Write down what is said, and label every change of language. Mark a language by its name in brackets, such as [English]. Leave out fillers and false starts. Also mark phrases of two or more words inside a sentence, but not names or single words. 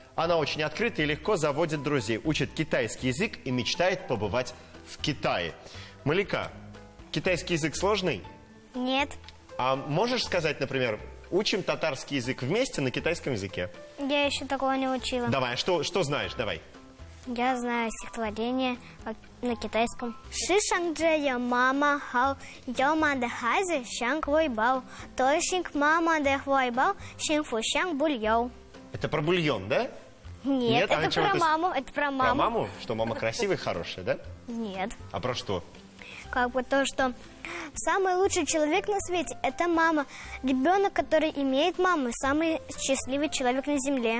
[Russian] Она очень открыта и легко заводит друзей, учит китайский язык и мечтает побывать в Китае. Малика, китайский язык сложный? Нет. А можешь сказать, например, учим татарский язык вместе на китайском языке? Я еще такого не учила. Давай, что знаешь? Давай. Я знаю стихотворение на китайском. [Chinese] 世上只有妈妈好，有妈的孩子像块宝，投进妈妈的怀抱，幸福享不了. [Russian] Это про бульон, да? Нет, это про маму, это про маму. Про маму? Что мама красивая и хорошая, да? Нет. А про что? Как бы то, что самый лучший человек на свете – это мама. Ребенок, который имеет маму, самый счастливый человек на земле.